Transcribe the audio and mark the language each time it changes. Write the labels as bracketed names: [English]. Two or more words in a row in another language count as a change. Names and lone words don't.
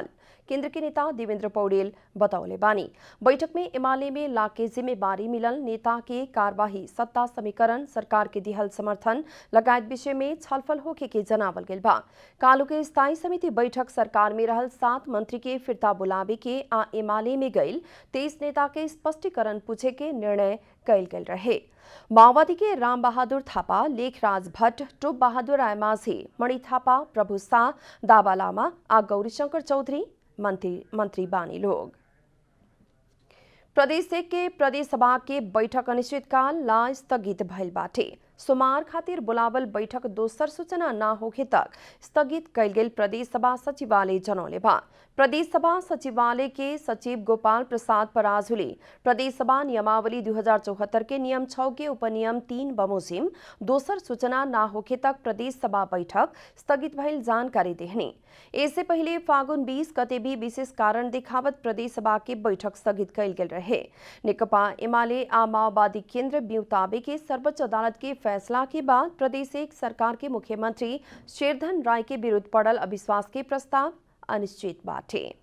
[Bhojpuri] केंद्र के नेता देवेंद्र पौडेल बतौले बानी। बैठक में एमाले में लाके जिम्मेवारी मिलल नेता के कार्यवाही, सत्ता समीकरण, सरकार के दिहल समर्थन लगायत विषय में छलफल होके के जनावल गेल बा। कालू के स्थायी समिति बैठक सरकार में रहल 7 मंत्री के फिरता बुलावे के आ एमाले में गईल 23 नेता के स्पष्टीकरण पूछे के निर्णय कैल गेल रहे। माओवादी के राम बहादुर थापा, लेखराज भट्ट, टोप बहादुर राय माझी, मणि थापा, प्रभु शाह, दावा लामा आ गौरीशंकर चौधरी मंत्री बानी लोग। प्रदेश के प्रदेश सभा के बैठक अनिश्चितकाल ला स्थगित भइल बाटे। सोमवार खातिर बुलावल बैठक दोसर सूचना न होखे तक स्थगित कैल गेल प्रदेश सभा सचिवालय जनौले बा। प्रदेश सभा सचिवालय के सचिव गोपाल प्रसाद पराजुली प्रदेश सभा नियमावली 2074 के नियम 6 के उपनियम 3 बमोजिम दोसर सूचना न होखे तक प्रदेश सभा बैठक स्थगित भइल जानकारी देहनी। इससे पहले फागुन 20 गते भी विशेष कारण दिखावत प्रदेश सभा के बैठक स्थगित कैल गेल रहे। नेकपा एमाले आ माओवादी केंद्र ब्यूताबे के सर्वोच्च अदालत के फैसला के बाद प्रदेश एक सरकार के मुख्यमंत्री शेरधन राय के विरुद्ध पड़ल अविश्वास के प्रस्ताव अनिश्चित बाटे।